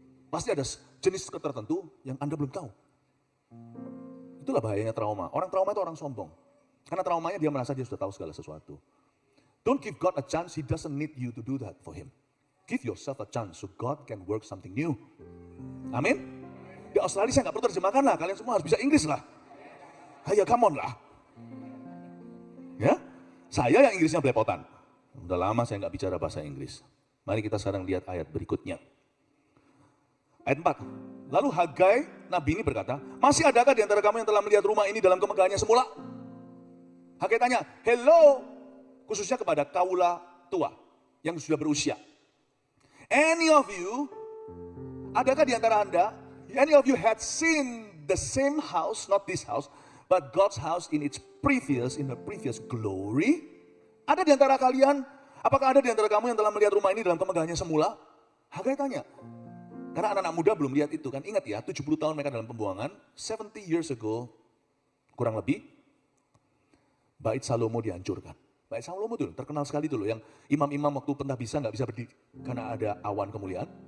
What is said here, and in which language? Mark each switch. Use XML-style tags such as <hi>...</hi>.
<id>Pasti ada jenis tertentu yang Anda belum tahu. Itulah bahayanya trauma. Orang trauma itu orang sombong. Karena traumanya dia merasa dia sudah tahu segala sesuatu.</id> <en>Don't give God a chance, He doesn't need you to do that for Him. Give yourself a chance so God can work something new.</en> <id>Amin. Di Australia saya nggak perlu terjemahkan lah, kalian semua harus bisa Inggris lah. Ayo</id> <en>come on</en> <id>lah. Ya, saya yang Inggrisnya belepotan. Udah lama saya nggak bicara bahasa Inggris. Mari kita sekarang lihat ayat berikutnya. Ayat 4. Lalu Hagai, Nabi ini berkata, masih adakah di antara kamu yang telah melihat rumah ini dalam kemegahannya semula? Hagai tanya, hello, khususnya kepada kaula tua yang sudah berusia.</id> <en>Any of you,</en> <id>adakah di antara Anda,</id> <en>any of you had seen the same house, not this house, but God's house in its previous, in the previous glory?</en> <id>Ada di antara kalian, apakah ada di antara kamu yang telah melihat rumah ini dalam kemegahannya semula? Hagai tanya. Karena anak-anak muda belum lihat itu kan. Ingat ya, 70 tahun mereka dalam pembuangan,</id> <en>70 years ago,</en> <id>kurang lebih, Bait Salomo dihancurkan. Bait Salomo dulu, terkenal sekali dulu. Yang imam-imam waktu pentahbisan nggak bisa berdiri karena ada awan kemuliaan.</id>